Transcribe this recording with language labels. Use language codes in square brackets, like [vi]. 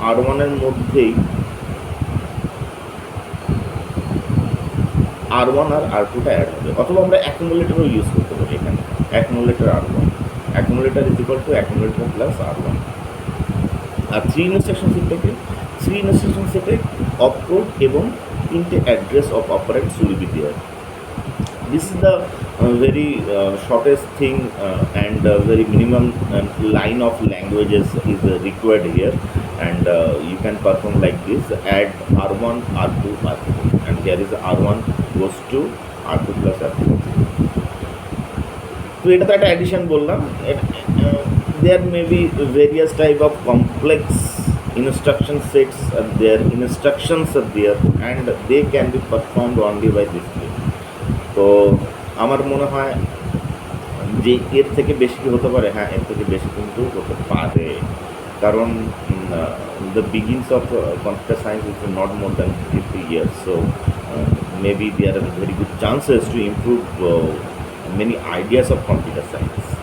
[bn] R1-এর মধ্যেই R1 আর R2টা add হবে, অথবা আমরা অ্যাকুমুলেটরও ইউজ করতে পারি। [en] এখানে accumulator R1, accumulator is equal to accumulator plus R1। [bn] আর three instruction সেটটাকে, three instruction সেটে অপকোড এবং তিনটে address of অপারেন্টস [en] Will be there. This is the very shortest thing and very minimum line of languages is required here, and you can perform like this: add R1 R2 R2, and here is R1 goes to R2 plus R2. [bn] তো এটা তো একটা addition বললাম। [en] There may be various type of complex instruction sets are there, instructions are there, and they can be performed only by this way. [bn] তো আমার মনে হয় যে এর থেকে বেশি কি হতে পারে? হ্যাঁ, এর থেকে বেশি কিন্তু হতে পারে, [en] কারণ the begins of computer science is not more than 50 years, so maybe there are very good chances to improve many ideas of computer science.